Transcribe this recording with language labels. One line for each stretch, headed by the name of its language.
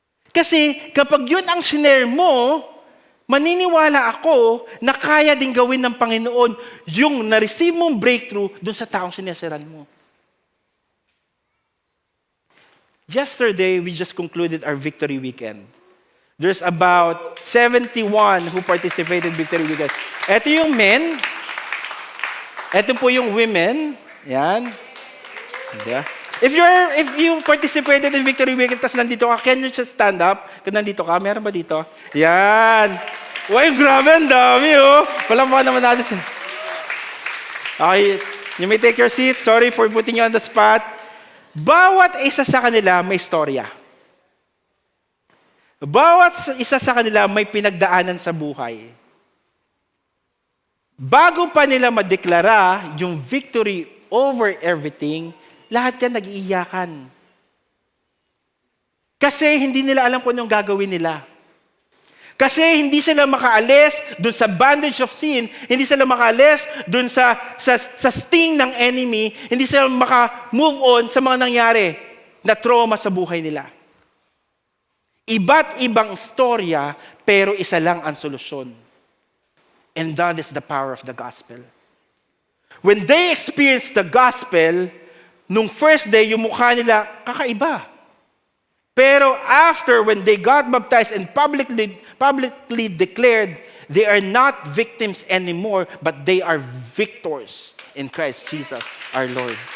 Filipino: Kasi kapag yun ang sinare mo, maniniwala ako na kaya din gawin ng Panginoon yung na-receive mong breakthrough dun sa taong sinesiran mo.
English: Yesterday, we just concluded our Victory Weekend. There's about 71 who participated in Victory Weekend.
Filipino: Ito yung men. Ito po yung women. Yan. Yeah.
English: If you participated in Victory Weekend,
Filipino: tapos nandito ka,
English: can you just stand up?
Filipino: Kung nandito ka, meron ba dito? Yan. Uy, grabe, ang dami, oh. Palampakan naman natin.
English: Okay, you may take your seat. Sorry for putting you on the spot.
Filipino: Bawat isa sa kanila may istorya. Bawat isa sa kanila may pinagdaanan sa buhay. Bago pa nila madeklara yung
English: victory over everything,
Filipino: lahat yan nag-iiyakan. Kasi hindi nila alam kung anong gagawin nila. Kasi hindi sila makaalis dun sa
English: bondage of sin,
Filipino: hindi sila makaalis dun sa sting ng enemy, hindi sila maka-move on sa mga nangyari na trauma sa buhay nila. Iba't ibang storya, pero isa lang ang solusyon.
English: And that is the power of the gospel. When they experienced the gospel,
Filipino: nung first day, yung mukha nila kakaiba.
English: Pero after, when they got baptized and publicly declared, they are not victims anymore, but they are victors in Christ Jesus, our Lord.